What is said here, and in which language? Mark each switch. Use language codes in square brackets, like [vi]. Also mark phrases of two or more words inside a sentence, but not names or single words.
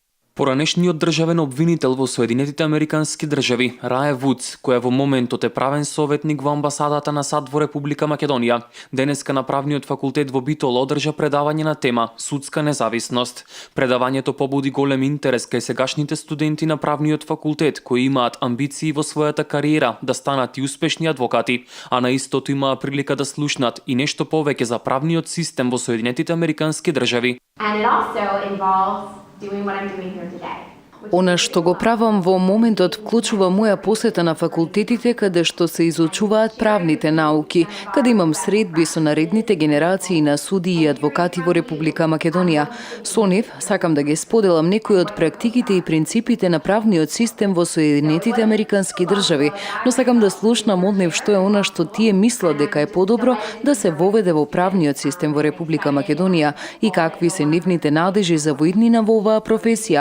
[mk] Поранешниот државен обвинител во Соединетите Американски држави, Рае Вудс, која во моментот е правен советник во амбасадата на САД во Република Македонија, денеска на правниот факултет во Битол одржа предавање на тема Судска независност. Предавањето побуди голем интерес кај сегашните студенти на правниот факултет кои имаат амбиции во својата кариера да станат и успешни адвокати, а на истото имаа прилика да слушнат и нешто повеќе за правниот систем во Соединетите Американски држави. [en] And it also involves doing what I'm doing here today. [mk] Она што го правам во моментот вклучува моја посета на факултетите каде што се изучуваат правните науки, каде имам средби со наредните генерации на судии и адвокати во Република Македонија. Со нив сакам да ги споделам некои од практиките и принципите на правниот систем во Соединетите Американски држави, но сакам да слушнам од нив што е она што тие мислат дека е подобро да се воведе во правниот систем во Република Македонија и какви се нивните надежи за воиднина во оваа професија.